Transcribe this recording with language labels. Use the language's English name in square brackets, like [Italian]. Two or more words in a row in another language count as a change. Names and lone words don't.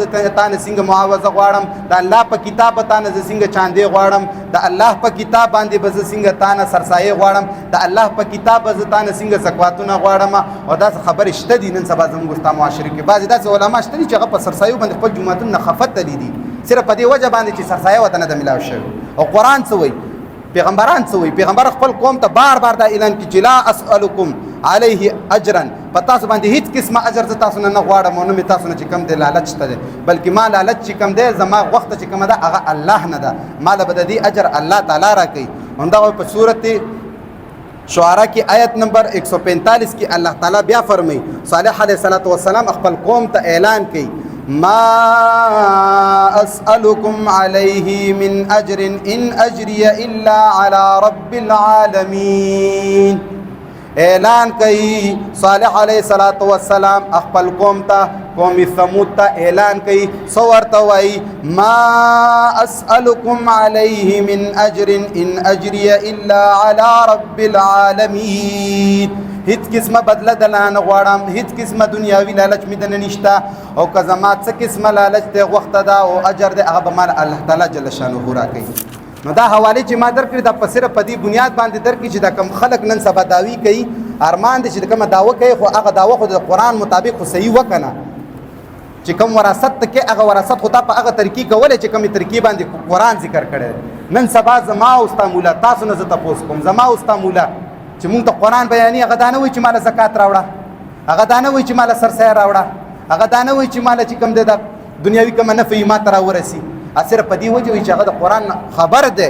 [Pashto] تانه څنګه معاوضه غواړم د الله په کتاب به تانه زه څنګه چاندې غواړم د الله په کتاب باندې به زه څنګه تانه سرسایه غواړم د الله په کتاب به زه تانه څنګه زکواتونه غواړم او دا خبرې شته دي نن سبا زموږ ستا معاشره کې بعضې داسې علما شته دي چې هغه په سرسایو باندې خپل جوماتونه نه خفت تلي دي صرف په دې وجه باندې چې سرسایه ورته نه ده میلاو شوې او قرآن څه وایي پیغمبران څه وایي پیغمبر خپل قوم ته بار بار دا اعلان کوي چې [Arabic] لا اسألكم عليه اجرا [Pashto] په تاسو باندې هیڅ قسمه اجر زه تاسو نه غواړم او نه مې تاسو نه چې کم دی لالچ ته دی بلکې ما لالچ چې کم دی زما وخت چې کومه ده هغه الله نه ده ماله به د دې اجر الله تعالی راکوي همدغه په سورت شعراء کی آیت نمبر 145 کی اللہ تعالی بیا فرمائی صالح علیہ السلام خپل قوم ته اعلان کی ما [Arabic] اسألكم عليه من اجر ان اجري الا على رب العالمين [Pashto] اعلان کئی صالح علیہ السلام خپل قوم ته قوم ثمود ته اعلان کئی سورته وای [Arabic] ما اسألكم عليه من اجر ان اجري الا على رب العالمين [Pashto] هیڅ قسمه بدله دلانه غواړم هیڅ قسمه دنیاوي لالچ مې دنه نشته او که زما څه قسمه لالچ دی غوښته ده او اجر دی هغه به مال الله تعالی جل شانه راکوي نو دا حواله چې ما درکړي دا په صرف په دې بنیاد باندې درکړي چې دا کم خلق نن سبا داوی کوي ارمان دي چې کومه داوا کوي خو هغه داوا خو د قرآن مطابق خو صحیح وکنه چې کوم وراثت کې هغه وراثت خو تا په هغه طریقې کولې چې کومې طریقې باندې قرآن ذکر کړی نن سبا زما او ستا مولا تاسو نه زه تپوس کوم زما او ستا مولا چې مونږ ته قرآن بیانې هغه دا نه وایي چې ماله زکات راوړه هغه دا نه وایي چې مال سرسایه راوړه، هغه دا نه وایي چې مال چې کوم دی د دنیوي کوم نفع ما ته راورسي، صرف په دې وجه وایي چې هغه د قرآن خبر دی.